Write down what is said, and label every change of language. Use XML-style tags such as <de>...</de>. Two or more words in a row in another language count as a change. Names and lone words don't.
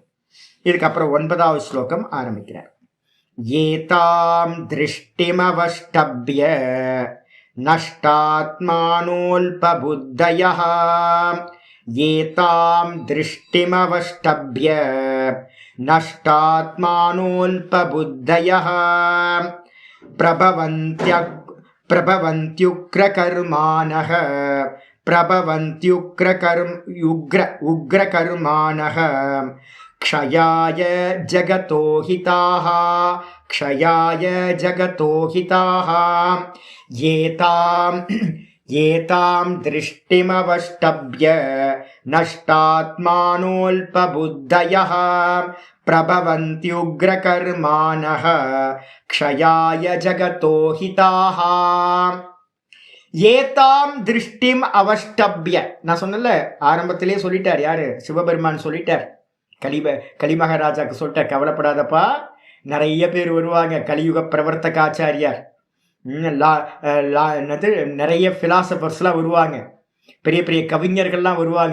<ta>இதுக்கப்புறம் 9வது ஸ்லோகம் ஆரம்பிக்கிறார்.</ta> <sa>एतां दृष्टिमवष्टभ्य नष्टात्मानोऽल्पबुद्धयः एतां दृष्टिमवष्टभ्य नष्टात्मानोऽल्पबुद्धयः प्रभवन्त्युग्रकर्माणः उग्रकर्माणः क्षयाय जगतो हिताः एतां दृष्टिमवष्टभ्य नष्टात्मानोऽल्पबुद्धयः प्रभवन्त्युग्रकर्माणः क्षयाय जगतो हिताः एतां दृष्टिम् अवष्टभ्य.</sa> <ta>நான் சொன்னல ஆரம்பத்திலே சொல்லிட்டார், யாரு? சிவபெருமான் சொல்லிட்டார். கலிமகராஜாக்கு சொல்லிட்டார், கவலைப்படாதப்பா, நிறைய பேர் வருவாங்க. கலியுக பிரவர்த்தகாச்சாரியார், நிறைய பிலாசபர்ஸ்லாம் வருவாங்க, பெரிய பெரிய கவிஞர்கள்லாம் வருவாங்க.</ta>